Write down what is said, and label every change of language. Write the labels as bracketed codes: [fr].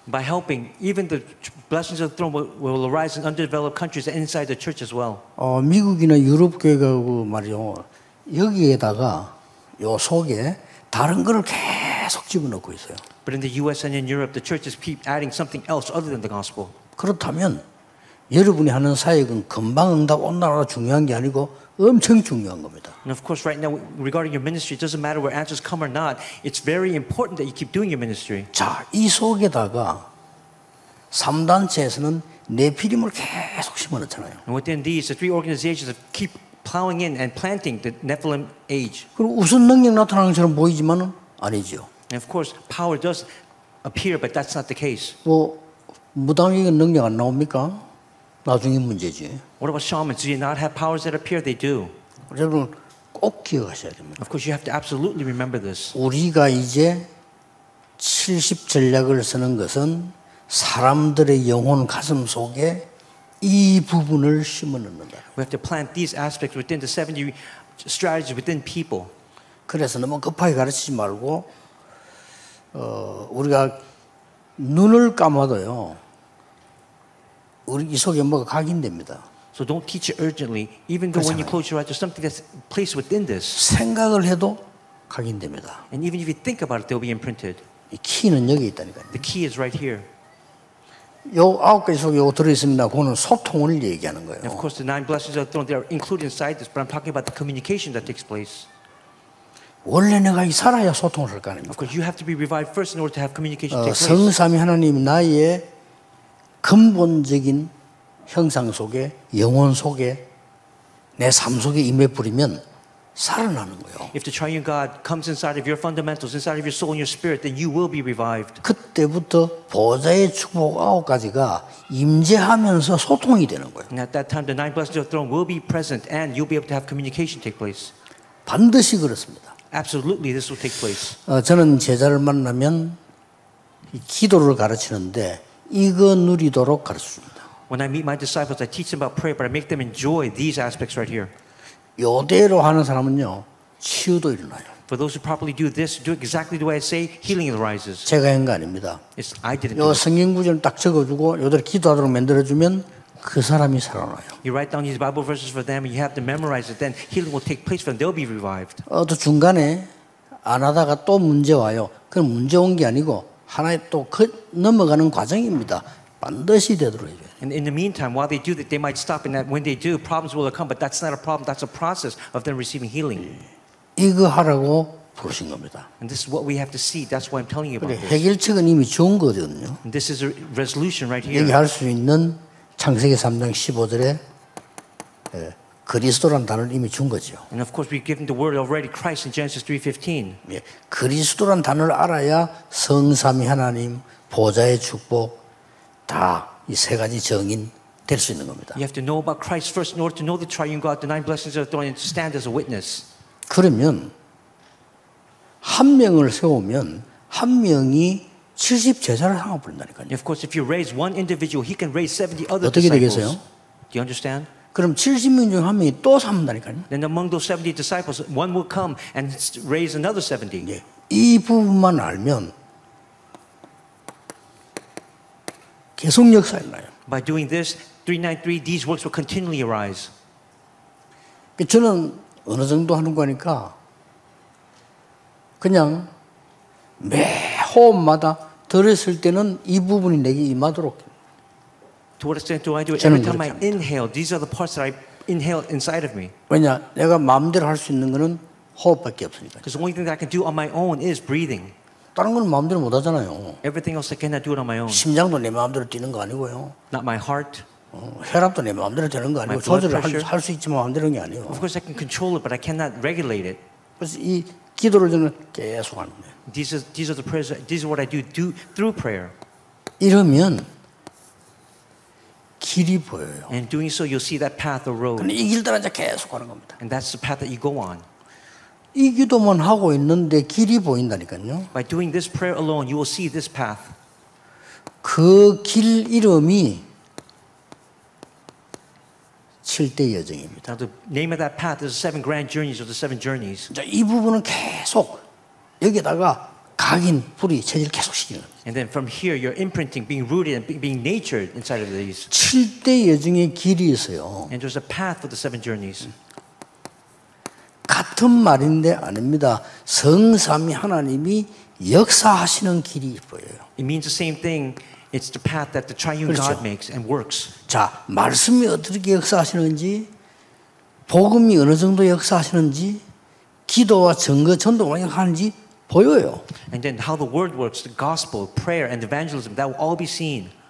[en] By helping, even the blessings of the throne will arise in undeveloped countries and inside the church as well. [ko] 미국이나 유럽 교회가 말이요, 여기에다가 요 속에 다른 거를 계속 집어넣고 있어요. [en] But in the U.S. and in Europe, the churches keep adding something else other than the gospel. [ko] 그렇다면 여러분이 하는 사역은 금방 응답 온다라 중요한 게 아니고 엄청 중요한 겁니다. [en] And of course, right now, regarding your ministry, it doesn't matter where answers come or not. It's very important that you keep doing your ministry. [ko] 자, 이 속에다가 3단체에서는 네피림을 계속 심어놓잖아요. [en] And within these, the three organizations keep plowing in and planting the Nephilim age. [ko] 그리고 우선 능력 나타나는 것처럼 보이지만은 아니죠. [en] And of course, power does appear, but that's not the case. [ko] 무당에게 능력 안 나옵니까? 나중에 문제지. [en] What about shamans? Do you not have powers that appear? They do. [ko] 여러분 꼭 기억하셔야 됩니다. [en] Of course, you have to absolutely remember this. [ko] 우리가 이제 70 전략을 쓰는 것은 사람들의 영혼 가슴 속에 이 부분을 심어 넣는다. [en] We have to plant these aspects within the 70 strategies within people. [ko] 그래서 너무 급하게 가르치지 말고 우리가 눈을 감아도요. 우리 이 속에 뭐가 각인됩니다. [en] So don't teach it urgently. Even though when you close your eyes, there's something that's placed within this. [ko] 생각을 해도 각인됩니다. [en] And even if you think about it, they'll be imprinted. [ko] 이 키는 여기 있다니까요. [en] The key is right here. [ko] 요 9가지 속에 요 들어있습니다. 그거는 소통을 얘기하는 거예요. [en] And of course, the 9 blessings of the throne, they are included inside this, but I'm talking about the communication that takes place. [ko] 원래 내가 살아야 소통을 할 거 아닙니까? [en] Of course, you have to be revived first in order to have communication take place. [ko] 성삼위 하나님 나의 근본적인 형상 속에 영혼 속에 내 삶 속에 임해 버리면 살아나는 거예요. [en] If the triune God comes inside of your fundamentals, inside of your soul and your spirit, then you will be revived. [ko] 그때부터 보좌의 축복 9가지가 임재하면서 소통이 되는 거예요. [en] And at that time, the nine blessings of the throne will be present, and you'll be able to have communication take place. [ko] 반드시 그렇습니다. [en] Absolutely, this will take place. [ko] 저는 제자를 만나면 이 기도를 가르치는데 이거 누리도록 가르칩니다. [en] When I meet my disciples, I teach them about prayer, but I make them enjoy these aspects right here. [ko] 요대로 하는 사람은요 치유도 일어나요. [en] For those who properly do this, do exactly the way I say, healing arises. [ko] 제가 한 거 아닙니다. [en] I didn't do it. [ko] 성경 구절을 딱 적어주고 요대로 기도하도록 만들어주면 그 사람이 살아나요. [en] You write down these Bible verses for them, and you have to memorize it. Then healing will take place for them. They'll be revived. [ko] 또 중간에 안 하다가 또 문제 와요. 그건 문제 온 게 아니고 하나의 또 넘어가는 과정입니다. 반드시 되도록 해줘요. [en] And in the meantime, while they do that, they might stop, and that when they do, problems will come. But that's not a problem. That's a process of them receiving healing. [ko] 이거 하라고 부르신 겁니다. [en] And this is what we have to see. That's why I'm telling you about this. [ko] 해결책은 이미 좋은 거거든요. [en] And this is a resolution right here. [ko] 여기 할 수 있는 창세기 3장 15절에 그리스도란 단어를 이미 준 거죠. [en] And of course, we've given the word already, Christ in Genesis 3:15. [ko] 예, 그리스도란 단어를 알아야 성삼위 하나님, 보좌의 축복 다 이 세 가지 정인 될 수 있는 겁니다. [en] You have to know about Christ first in order to know the triune God, the nine blessings of the throne, and to stand as a witness. [ko] 그러면 한 명을 세우면 한 명이 70 제자를 삼아 버린다니까요. [en] Of course, if you raise one individual, he can raise 70 other [ko] 어떻게 [en] disciples. [ko] 되겠어요? [en] Do you understand? [ko] 그럼 70명 중 한 명이 또 삼는다니까요. [en] Then among those 70 disciples, one will come and raise another 70. [ko] 예, 이 부분만 알면 계속 역사 일어나요. [en] By doing this, 393, these works will continually arise. [ko] 저는 어느 정도 하는 거니까 그냥 매 호흡마다 들었을 때는 이 부분이 내게 임하도록. [en] To what extent do I do it? Every time I inhale, these are the parts that I inhale inside of me. [ko] 왜냐? 내가 마음대로 할 수 있는 거는 호흡밖에 없으니까. [en] Because the only thing that I can do on my own is breathing. [ko] 다른 건 마음대로 못 하잖아요. [en] Everything else I cannot do it on my own. [ko] 심장도 내 마음대로 뛰는 거 아니고요. [en] Not my heart. [ko] 혈압도 내 마음대로 되는 거 아니고 조절을 할 수 있지만 마음대로 게 아니에요. [en] Of course I can control it, but I cannot regulate it. [ko] 그래서 이 기도를 저는 계속 하는 거예요. [en] These are the prayers. These are what I do through prayer. [ko] 이러면 길이 보여요. [en] And doing so, you'll see that path or road. [ko] 근데 이 길 따라 이제 계속 가는 겁니다. [en] And that's the path that you go on. [ko] 이 기도만 하고 있는데 길이 보인다니까요. [en] By doing this prayer alone, you will see this path. [ko] 그 길 이름이 7대 여정입니다. [en] Now, the name of that path is the 7 grand journeys or the 7 journeys. [ko] 이 부분은 계속 여기다가 각인, 뿌리, 체질 계속 시키는 겁니다. [en] And then from here, you're imprinting, being rooted and being natured inside of these. [ko] 7대 여정의 길이 있어요. [en] And there's a path for the 7 journeys. [ko] 같은 말인데 아닙니다. 성삼위 하나님이 역사하시는 길이 보여요. [en] It means the same thing. It's the path that the triune God makes and works. [ko] 자, 말씀이 어떻게 역사하시는지, 복음이 어느 정도 역사하시는지, 기도와 증거, 전도가 역사하는지 보여요. [en] And then how the word works, the gospel, prayer, and evangelism, that will all be seen.